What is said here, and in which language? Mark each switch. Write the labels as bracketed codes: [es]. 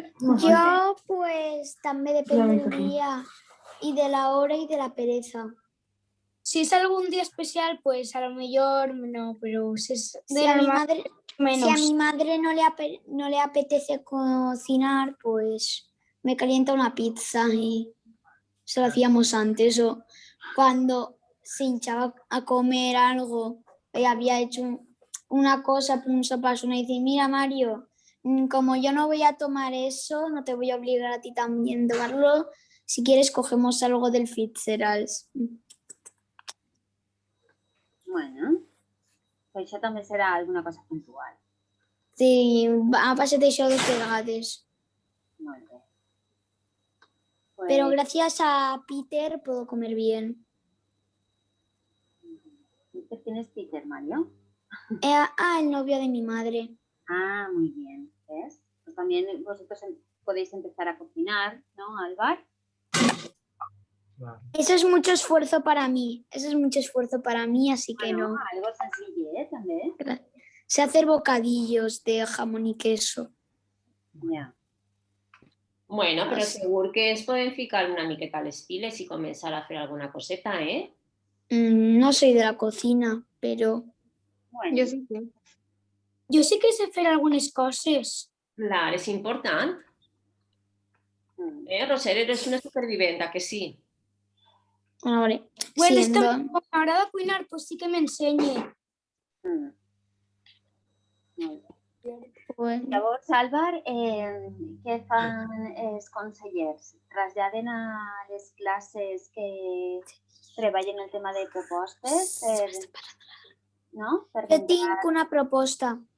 [ca] Jo, pues, també depèn del dia i de la hora i de la pereza. [es] Si es algún día especial, pues a lo mejor no, pero si a mi madre no le apetece cocinar, pues me calienta una pizza y se lo hacíamos antes. O cuando se hinchaba a comer algo, había hecho una cosa, un sopazo, y dice, mira Mario, como yo no voy a tomar eso, no te voy a obligar a ti también a tomarlo. Si quieres, cogemos algo del Fitzgerald's. [ca] Bueno, pues això també serà alguna cosa puntual. Sí, ha passat això 2 vegades. Molt bé. [es] Pero gracias a Peter puedo comer bien. ¿Quién es Peter, Mario? El novio de mi madre. Ah, muy bien. ¿Ves? Pues también vosotros podéis empezar a cocinar, ¿no, Álvar? Eso es mucho esfuerzo para mí. Así que no. Algo sencillo, també. Sé hacer bocadillos de jamón y queso. [ca] Ja. Bueno, però segur que es poden ficar una miqueta a les piles i començar a fer alguna coseta, eh? [es] No soy de la cocina, pero... Bueno. Yo sí sé. Yo sí que sé hacer algunas cosas. [ca] Clar, és important. [es] Roser, eres una superviventa, que sí? Vale. Bueno, esto me agrada cuinar, pues sí que me enseñe. Bueno. [ca] Llavors, Álvar, què fan els consellers? Traslladen a les classes que treballen el tema de propostes? No? Jo tinc una proposta.